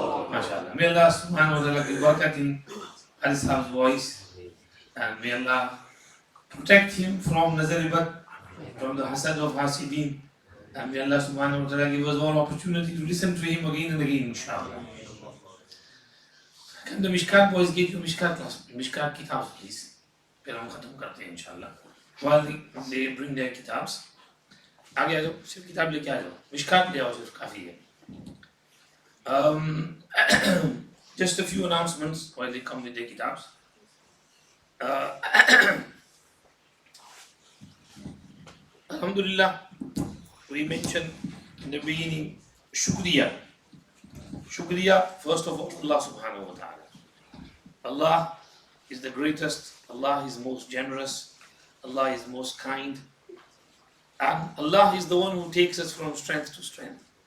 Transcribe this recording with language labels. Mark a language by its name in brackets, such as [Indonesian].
[English] ما شاء الله. May Allah subhanahu wa ta'ala give barakat in Alisab's voice, and may Allah protect him from Nazaribat, from the hasad of Hasidin, and may Allah subhanahu wa ta'ala give us all opportunity to listen to him again and again, inshallah. Can the Mishkat boys get you Mishkat kitabs, please? [Hindi] फिर हम खत्म करते हैं इंशाल्लाह. [English] While they bring their kitabs, [Hindi] आगे आ जाओ, सिर्फ किताब लेके आ जाओ. मिशकात ले आओ, सिर्फ काफी है. [English] Just a few announcements while they come with their kitabs. Alhamdulillah, we mentioned in the beginning Shukriya. Shukriya, first of all, Allah subhanahu wa ta'ala. Allah is the greatest, Allah is most generous, Allah is most kind, and Allah is the one who takes us from strength to strength.